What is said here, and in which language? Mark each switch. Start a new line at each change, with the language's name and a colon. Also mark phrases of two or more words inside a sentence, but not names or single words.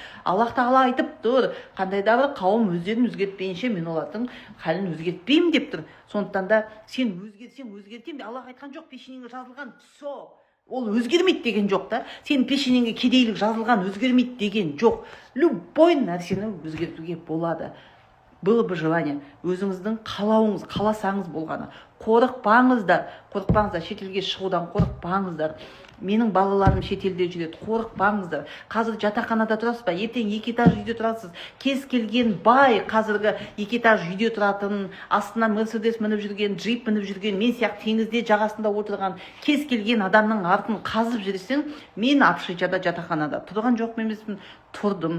Kazakh: Аллах тағала айтып тұр, қандай да бір қауым өздерін өзгертпейінше мен олардың халін өзгертпеймін деп тұр. Сондықтан да сен өзгертсең өзгертемін. Аллах айтқан жоқ, пешенеңе жазылған, все. Ол өзгермейді деген жоқ та. Сен пешенеңге кедейлік жазылған, өзгермейді деген жоқ. Любой нәрсені өзгертуге болады.
Russian: Было бы желание,
Kazakh: өзіңіздің қалауыңыз, қаласаңыз болғаны. Қорықпаңыздар, шетелге шығудан қорықпаңыздар. Менің балаларым шетелде жүреді, қорықпаңыздар. Қазір жатақханада тұрасыз ба? Ертең 2 этаж үйде тұрасыз. Кез келген бай қазіргі 2 этаж үйде тұратын, астынан Мерседес мініп жүрген, джип мініп жүрген, мен сияқты теңізде жағасында отырған кез келген адамның артын қазып жүрсең, мен Апшичада жатақханада тұрған жоқ емеспін, тұрдым.